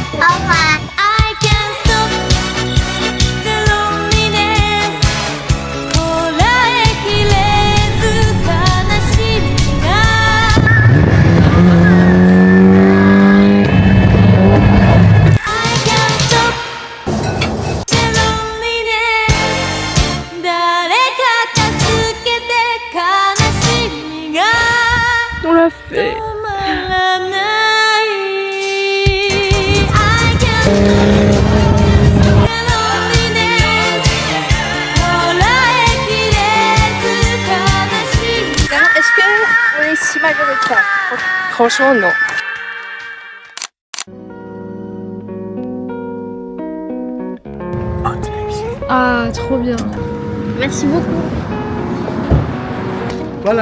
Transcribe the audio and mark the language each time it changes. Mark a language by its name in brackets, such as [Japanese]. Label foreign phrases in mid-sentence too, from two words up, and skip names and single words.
[English] I can't stop the loneliness [Japanese] こらえきれず悲しみが [English] I can't stop the loneliness [Japanese] 誰か助けて悲しみが [French] On l'a fait. [English] 止まらない I can't stop the loneliness [Japanese] こらえきれず悲しみ [French] Est-ce qu'on est si malheureux que ça? Franchement, non. Ah, trop bien. Merci beaucoup. Voilà,